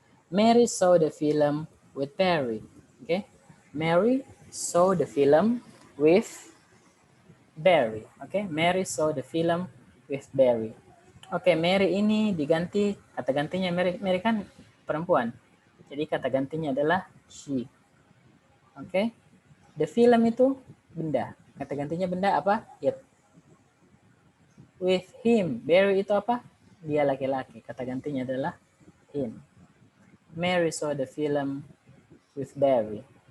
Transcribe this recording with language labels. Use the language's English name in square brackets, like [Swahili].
[English] Mary saw the film with Barry. Okay, Mary saw the film with Barry. Okay, Mary saw the film with Barry. [Indonesian] Oke, Mary ini diganti, kata gantinya Mary kan perempuan. Jadi kata gantinya adalah she. Oke, the film itu benda. Kata gantinya benda apa? It. With him, Barry itu apa? Dia laki-laki. Kata gantinya adalah him. [English] Mary saw the film with Barry.